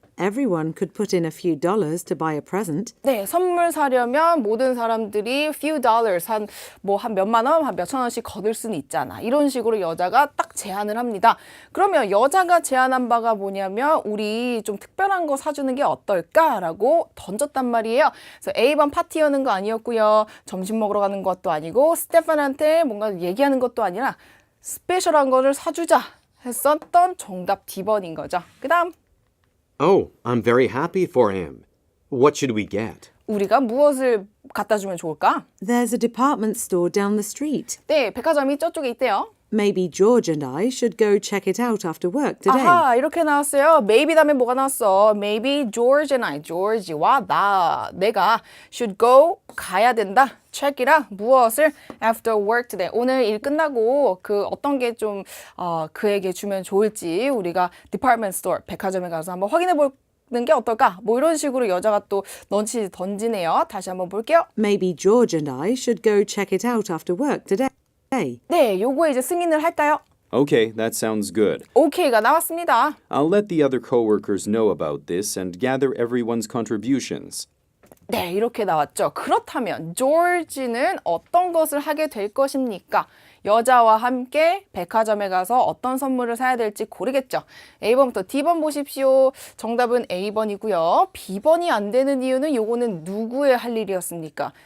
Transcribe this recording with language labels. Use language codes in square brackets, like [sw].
[en] Everyone could put in a few dollars to buy a present. [ko] 네, 선물 사려면 모든 사람들이 [en] few dollars, [ko] 한 몇만 원, 한 몇천 원씩 거둘 수는 있잖아. 이런 식으로 여자가 딱 제안을 합니다. 그러면 여자가 제안한 바가 뭐냐면 우리 좀 특별한 거 사주는 게 어떨까라고 던졌단 말이에요. 그래서 A번 파티 여는 거 아니었고요. 점심 먹으러 가는 것도 아니고 스테판한테 뭔가 얘기하는 것도 아니라 스페셜한 거를 사주자 했었던 정답 D번인 거죠. 그 다음. [en] Oh, I'm very happy for him. What should we get? [ko] 우리가 무엇을 갖다 주면 좋을까? [en] There's a department store down the street. [ko] 네, 백화점이 저쪽에 있대요. [en] Maybe George and I should go check it out after work today. [ko] 아하, 이렇게 나왔어요. Maybe 다음에 뭐가 나왔어? [en] Maybe George and I, [ko] George와 내가 [en] should go, [ko] 가야 된다. [en] check it out. [ko] 무엇을? [en] after work today. [ko] 오늘 일 끝나고 어떤 게 좀 그에게 주면 좋을지 우리가 department store, 백화점에 가서 한번 확인해 보는 게 어떨까? 뭐 이런 식으로 여자가 또 넌치 던지네요. 다시 한번 볼게요. [en] Maybe George and I should go check it out after work today. [ko] 네, 요거에 이제 승인을 할까요? [en] Okay, that sounds good. [ko] OK가 나왔습니다. [en] I'll let the other coworkers know about this and gather everyone's contributions. [ko] 네, 이렇게 나왔죠. 그렇다면 조지는 어떤 것을 하게 될 것입니까? 여자와 함께 백화점에 가서 어떤 선물을 사야 될지 고르겠죠. A번부터 D번 보십시오. 정답은 A번이고요. B번이 안 되는 이유는 요거는 누구의 할 일이었습니까?